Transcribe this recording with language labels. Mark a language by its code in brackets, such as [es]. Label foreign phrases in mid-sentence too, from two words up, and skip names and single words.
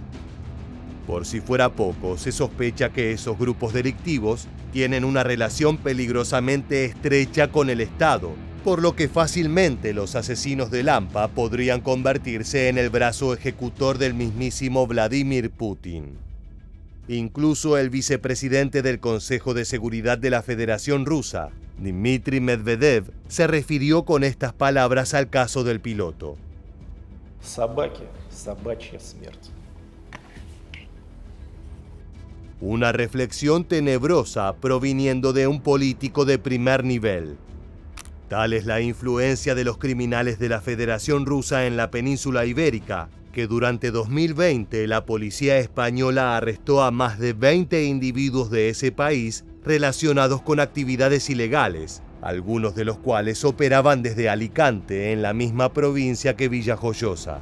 [es] Por si fuera poco, se sospecha que esos grupos delictivos tienen una relación peligrosamente estrecha con el Estado, por lo que fácilmente los asesinos de Lampa podrían convertirse en el brazo ejecutor del mismísimo Vladimir Putin. Incluso el vicepresidente del Consejo de Seguridad de la Federación Rusa, Dmitry Medvedev, se refirió con estas palabras al caso del piloto. [ru] Собаки, собачья смерть. [es] Una reflexión tenebrosa proviniendo de un político de primer nivel. Tal es la influencia de los criminales de la Federación Rusa en la península ibérica, que durante 2020 la policía española arrestó a más de 20 individuos de ese país relacionados con actividades ilegales, algunos de los cuales operaban desde Alicante, en la misma provincia que Villajoyosa.